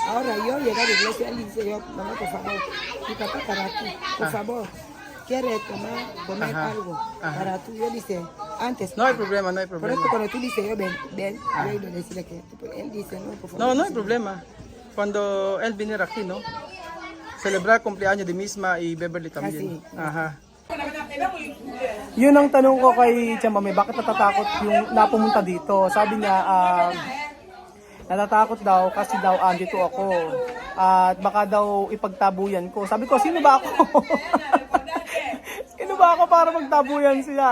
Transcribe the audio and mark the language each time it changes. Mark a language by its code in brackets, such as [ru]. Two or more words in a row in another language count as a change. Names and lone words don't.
[es] ahora yo llegué a la iglesia, él dice yo, mamá, por favor, mi papá para ti, por favor, quiere comer algo para tú. Yo dice, antes. No hay problema. Por eso cuando tú dices yo ven, yo iba a decirle que él dice no, por favor. No hay problema. Cuando él venir aquí, ¿no? Celebrar cumpleaños de Misma y Beverly también. Ajá. [tl] Yun ang tanong ko kay Chamame, bakit natatakot yung napumunta dito? Sabi niya, natatakot daw kasi daw andito ako. At baka daw ipagtabuyan ko. Sabi ko, sino ba ako? Sino ba ako para magtabuyan siya?